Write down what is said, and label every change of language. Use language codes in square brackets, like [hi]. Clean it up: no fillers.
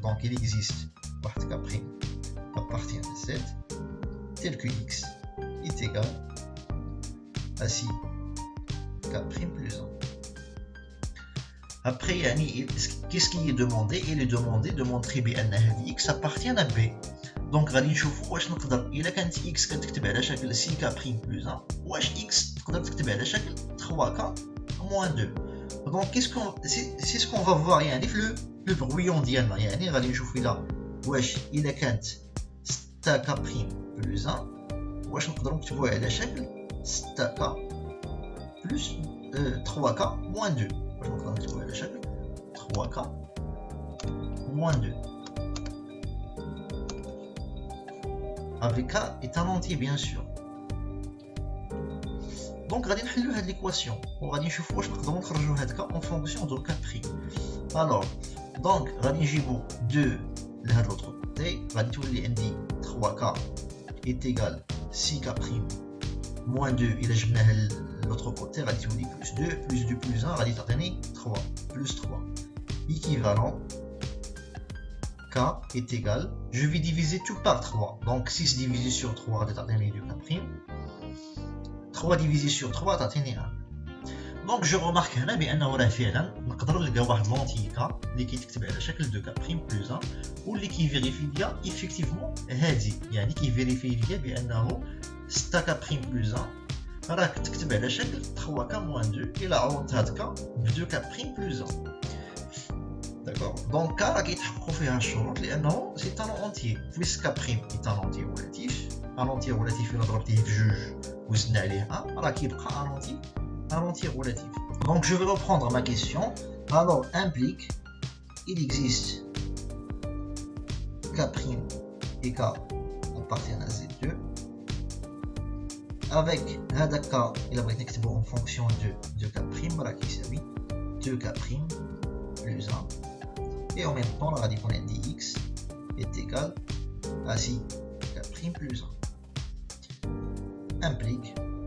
[fr] Donc il existe واحد k' appartient à Z tel que x est égal à 6k' plus 1. Après, qu'est-ce qui est demandé? Il est demandé de montrer [ar] بأن هذه [fr] x appartient à B. [ar] Donc غادي نشوفوا واش نقدر إلا كانت x كتكتب على شكل 6k' plus 1 واش x تقدر تكتب على شكل 3k moins 2. Donc [fr] c'est ce qu'on va voir [ar] يعني في le brouillon ديالنا يعني غادي نشوفوا إلا كانت 6k' plus 1 واش نقدروا نكتبوها على شكل 6k plus 3k moins 2. [fr] Je vais trouver le chèque 3k moins 2 avec k est un entier bien sûr. [ar] Donc غادي نحلو هاد l'équation وغادي نشوفوا واش نقدروا نخرجوا هاد k en fonction de k'. Alors donc غادي نجيبوا 2 لهاد l'autre côté غادي تولي عندي 3k est égal 6k' moins 2 إلا جبناها l'autre côté غادي تولي plus 2 plus 1 غادي تعطيني 3 plus 3 équivalent k est égal, [fr] je vais diviser tout par 3 [ar] donc 6 divisé sur 3 غادي تعطيني 2k', 3 divisé sur 3 تعطيني 1. [fr] donc je remarque [ar] هنا بانه راه فعلا نقدر نلقى واحد لونتي k اللي كيتكتب على شكل 2k' plus 1 واللي كيفيريفي ليا ايفيكتيفمون هادي يعني كيفيريفي ليا بانه 6k' plus 1 راك تكتب على شكل 3k moins 2 الى عوضت هاد k ب 2k' plus 1. [fr] داكور دونك k [ar] راه كيتحققوا فيها الشروط [fr] لانه سي ان اونتيي puisque k' est un entier relatif. [ar] un entier relatif الى ضربتيه في جوج وزدنا عليه 1 راه كيبقى un entier relatif. [fr] Donc je vais reprendre ma question. Alors implique il existe k' et k appartiennent à Z2 avec هذا k [ar] إلا بغيت نكتبو [fr] en fonction de k' راه كيساوي 2k' plus 1 et en même temps [ar] غادي يكون عندي [fr] x est égal à 6k' plus 1 implique